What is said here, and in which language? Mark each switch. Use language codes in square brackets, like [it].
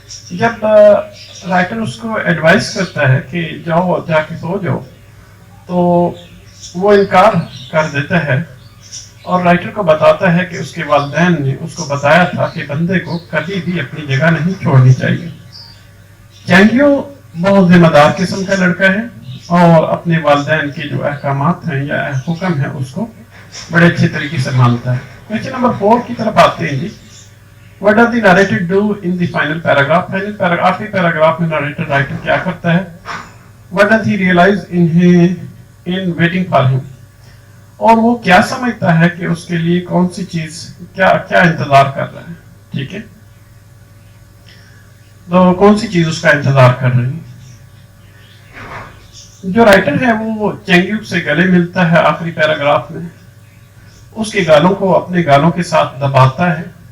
[ur] جب رائٹر اس کو ایڈوائس کرتا ہے کہ جاؤ جا کے سو جاؤ، تو وہ انکار کر دیتا ہے اور رائٹر کو بتاتا ہے کہ اس کے والدین نے اس کو بتایا تھا کہ بندے کو کبھی بھی اپنی جگہ نہیں چھوڑنی چاہیے. چینگیو بہت ذمہ دار قسم کا لڑکا ہے اور اپنے والدین کے جو احکامات ہیں یا حکم ہیں اس کو بڑے اچھے طریقے سے مانتا ہے. کوشچن نمبر 4 کی طرف آتے ہیں. جی، [en] what does the narrator do in the final paragraph? [ur] آخری پیراگراف میں رائٹر کیا کرتا ہے؟ [en] What does he realize in waiting for him? [ur] اور وہ کیا سمجھتا ہے کہ اس کے لیے کون سی چیز کیا انتظار کر رہا ہے. ٹھیک ہے، تو کون سی چیز اس کا انتظار کر رہی ہے. جو رائٹر ہے وہ چینگیو سے گلے ملتا ہے آخری پیراگراف میں، اس کے گالوں کو اپنے گالوں کے ساتھ دباتا ہے.